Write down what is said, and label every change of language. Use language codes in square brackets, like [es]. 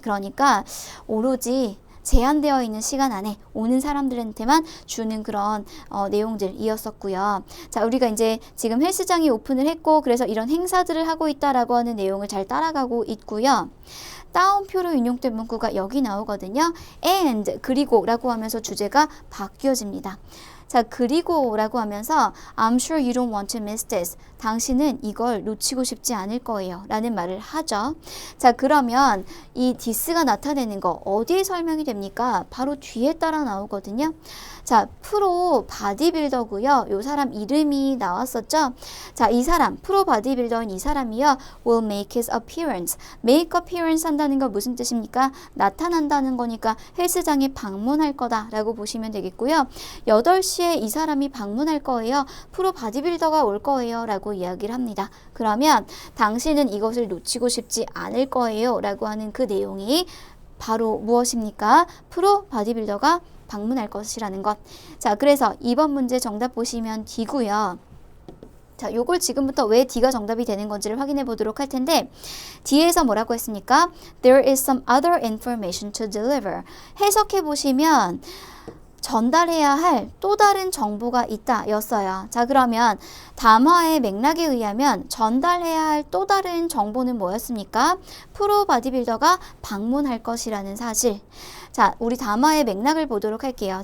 [ko] 그러니까 오로지 제한되어 있는 시간 안에 오는 사람들한테만 주는 그런 내용들이었었고요. 자, 우리가 이제 지금 헬스장이 오픈을 했고 그래서 이런 행사들을 하고 있다라고 하는 내용을 잘 따라가고 있고요. 다운표로 인용된 문구가 여기 나오거든요. And 그리고 라고 하면서 주제가 바뀌어집니다. 자, 그리고 라고 하면서 [en] I'm sure you don't want to miss this. [ko] 당신은 이걸 놓치고 싶지 않을 거예요 라는 말을 하죠. 자, 그러면 이 this가 나타내는 거 어디에 설명이 됩니까? 바로 뒤에 따라 나오거든요. 자, 프로 바디빌더고요. 요 사람 이름이 나왔었죠. 자, 이 사람 프로 바디빌더인 이 사람이요 [en] will make his appearance. make appearance [ko] 한다는 거 무슨 뜻입니까? 나타난다는 거니까 헬스장에 방문할 거다 라고 보시면 되겠고요. 8시에 이 사람이 방문할 거예요. 프로 바디빌더가 올 거예요 라고 이야기를 합니다. 그러면 당신은 이것을 놓치고 싶지 않을 거예요 라고 하는 그 내용이 바로 무엇입니까? 프로 바디빌더가 방문할 것이라는 것. 자, 그래서 2번 문제 정답 보시면 D고요. 자, 요걸 지금부터 왜 D가 정답이 되는 건지를 확인해 보도록 할 텐데 D에서 뭐라고 했습니까? [en] There is some other information to deliver. [ko] 해석해 보시면 전달해야 할 또 다른 정보가 있다 였어요. 자, 그러면 담화의 맥락에 의하면 전달해야 할 또 다른 정보는 뭐였습니까? 프로 바디빌더가 방문할 것이라는 사실. 자, 우리 담화의 맥락을 보도록 할게요.